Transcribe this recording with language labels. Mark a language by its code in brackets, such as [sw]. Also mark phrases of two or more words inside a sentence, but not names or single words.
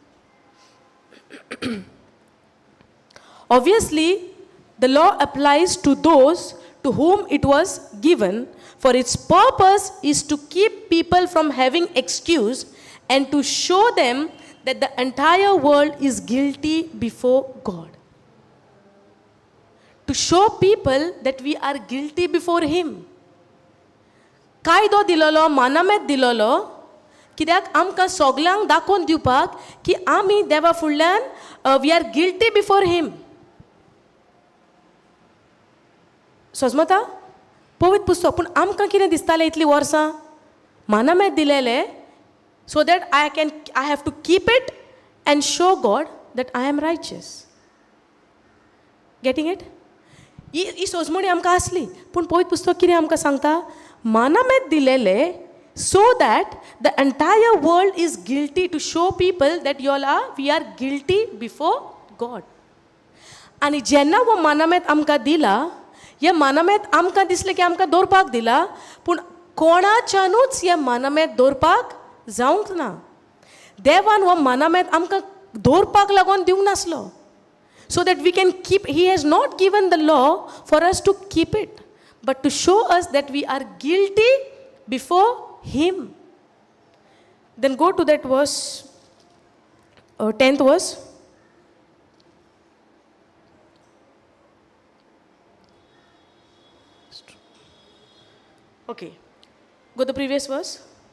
[en] Obviously, the law applies to those to whom it was given, for its purpose is to keep people from having excuse and to show them that the entire world is guilty before God. To show people that we are guilty before Him. [kok] कायदो दिलोलो, मानामेत दिलोलो, कित्याक आमकां सगल्यांक दाखोवन दिवपाक की आमी देवा फुडल्यान [en] we are guilty before Him. [kok] सोजमता पवित्र पुस्तक. पूण आमकां कितें दिसतालें इतलीं वर्सां? मानामेत दिलेले [en] so that I have to keep it and show God that I am righteous. Getting it? [kok] ही सोजमणी आमकां आसली. पूण पवित्र पुस्तक कितें आमकां सांगता? मानामेत दिलेले [en] so that the entire world is guilty, to show people that we are guilty before God. [kok] आनी जेन्ना वो मानामेत आमकां दिला, हे मानामेत आमकां दिसलें की आमकां दवरपाक दिला, पूण कोणाच्यानूच हे मानामेत दवरपाक जावंक ना. देवान हो मानामेत आमकां दवरपाक लागून दिवंक नासलो. [en] So that we can keep, He has not given the law for us to keep it, but to show us that we are guilty before Him. Then go to that verse, 10th verse. Okay, go to the previous verse.